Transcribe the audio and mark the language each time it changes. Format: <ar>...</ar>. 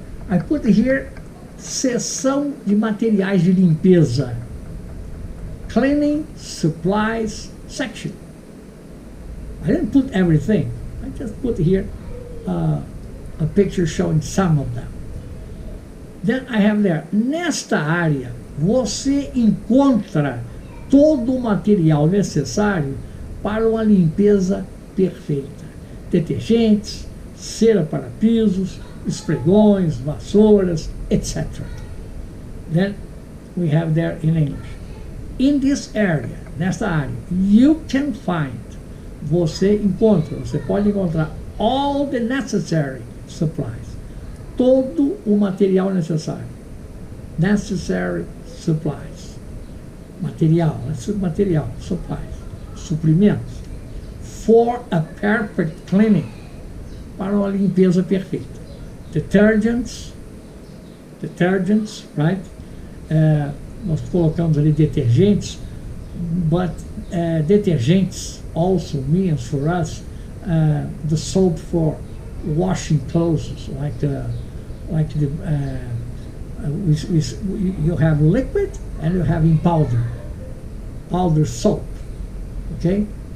<en>I put here seção de materiais de limpeza. Cleaning supplies section. I didn't put everything. I just put here a picture showing some of them.</en> <pt>Then I have there, nesta área, você encontra todo o material necessário para uma limpeza perfeita. Detergentes, cera para pisos, esfregões, vassouras, etc.</pt> <en>Then we have there in English. In this area, nesta área, you can find, você pode encontrar all the necessary supplies.</en> <pt>Todo o material necessário.</pt> <en>Necessary supplies. Material, supplies. Suprimentos. For a perfect cleaning.</en> <pt>Para uma limpeza perfeita.</pt> <en>Detergents, right? Nós colocamos ali detergentes, but detergents also means for us the soap for washing clothes, you have liquid and you have in powder soap, okay?</en>